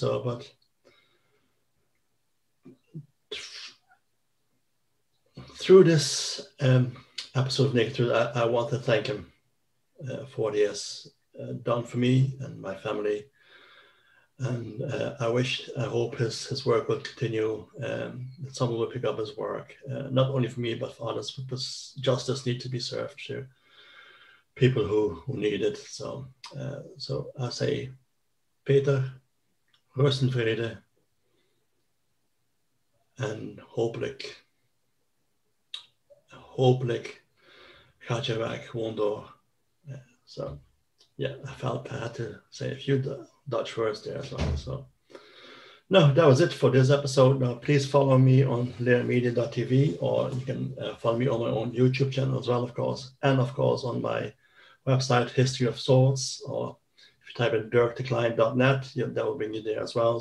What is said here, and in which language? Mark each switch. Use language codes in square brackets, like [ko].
[en] So, but through this episode of Naked Truth, I want to thank him for what he has done for me and my family. And I hope his work will continue, that someone will pick up his work, not only for me, but for others, because justice needs to be served to people who need it. So I say, [nl] Peter, rust in vrede, en hopelijk gaat je werk gewoon door. [en] So yeah, I felt I had to say a few Dutch words there as well. So no, that was it for this episode. Now please follow me on limerick.tv, or you can follow me on my own YouTube channel as well, of course, and of course on my website, History of Swords, or if you type in dirkdeklein.net, that will bring you there as well.